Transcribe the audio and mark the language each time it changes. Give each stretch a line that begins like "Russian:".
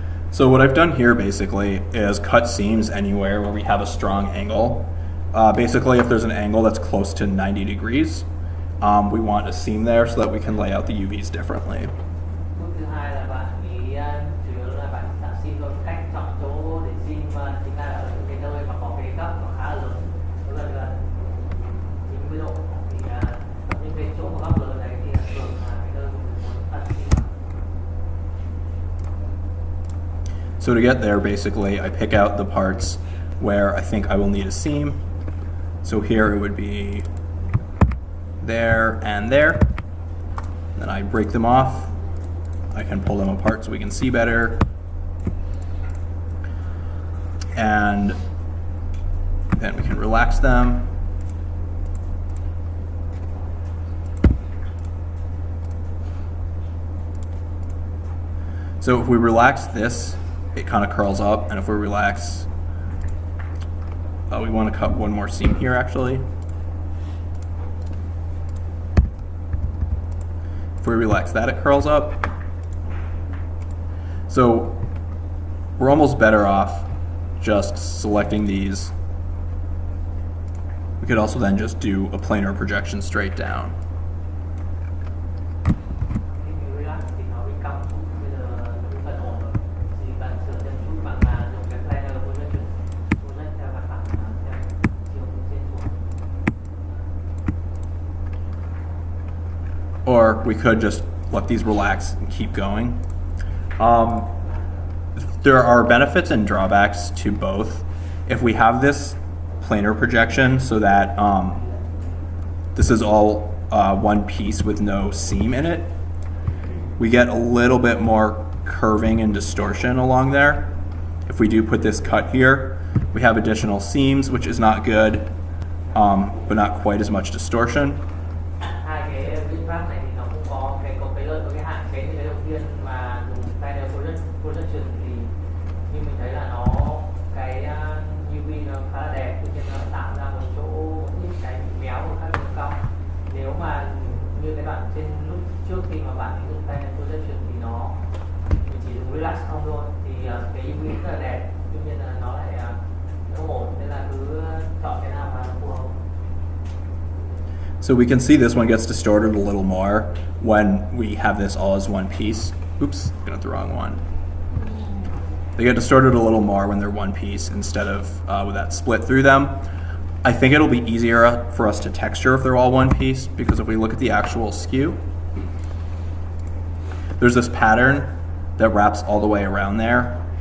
English: So what I've done here basically is cut seams anywhere where we have a strong angle. Basically, if there's an angle that's close to 90 degrees, we want a seam there so that we can lay out the UVs differently.
Vietnamese: Bước thứ hai là bạn ý chủ yếu là bạn tạo sim thôi, cách chọn chỗ để sim chính là ở những cái nơi mà có cái góc nó khá là lớn, nó gần gần 90 độ, thì những cái chỗ mà góc lớn đấy thì thường là cái nơi mình muốn đặt sim.
English: So to get there, basically, I pick out the parts where I think I will need a seam. So here it would be there and there. Then I break them off. I can pull them apart so we can see better. And then we can relax them. So if we relax this, it kind of curls up, and if we relax, we want to cut one more seam here actually. If we relax that, it curls up. So we're almost better off just selecting these. We could also then just do a planar projection straight down.
Vietnamese: Khi mình relax thì nó bị cong chút, bây giờ nó bị phần ổn rồi, thì bạn sửa thêm chút, bạn là dùng cái planar projection project theo mặt phẳng theo chiều từ trên xuống.
English: Or we could just let these relax and keep going. There are benefits and drawbacks to both. If we have this planar projection so that this is all one piece with no seam in it, we get a little bit more curving and distortion along there. If we do put this cut here, we have additional seams, which is not good, but not quite as much distortion.
Vietnamese: Hai cái biện pháp này thì nó cũng có cái lợi và cái hạn. Cái đầu tiên mà dùng planar projection thì như mình thấy là nó cái UV nó khá là đẹp, tuy nhiên nó tạo ra một chỗ ít cái bị méo và khá là cong. Nếu mà như cái đoạn trên lúc trước khi mà bạn dùng planar projection thì mình chỉ dùng relax không thôi, thì cái UV rất là đẹp, tuy nhiên là nó lại không ổn, nên là cứ chọn cái nào mà nó phù hợp.
English: So we can see this one gets distorted a little more when we have this all as one piece. Oops, got the wrong one. They get distorted a little more when they're one piece instead of with that split through them. I think it'll be easier for us to texture if they're all one piece, because if we look at the actual skew, there's this pattern that wraps all the way around there.